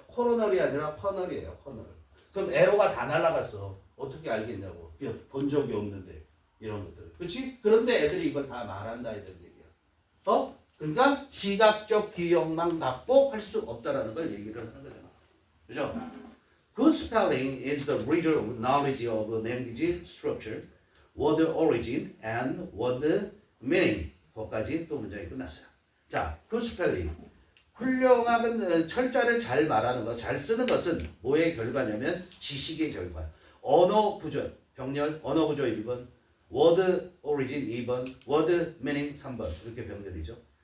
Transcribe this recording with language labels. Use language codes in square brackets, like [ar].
[ko] 코로널이 아니라 커널이에요. 커널. 그럼 에로가 다 날아갔어. 어떻게 알겠냐고. 본 적이 없는데. 이런 것들. 그렇지? 그런데 애들이 이걸 다 말한다 이런 얘기야. 그러니까 시각적 기억만 갖고 할 수 없다라는 걸 얘기를 하는 거잖아. 그죠? [en] Good spelling is the bridge of knowledge of language structure, word origin, and word meaning. [ko] 거기까지 또 문장이 끝났어요. 자, good spelling. 훌륭한 철자를 잘 말하는 것, 잘 쓰는 것은 뭐의 결과냐면 지식의 결과. 언어 구조, 병렬, 언어 구조 1번, word origin 2번, word meaning 3번. 이렇게 병렬이죠.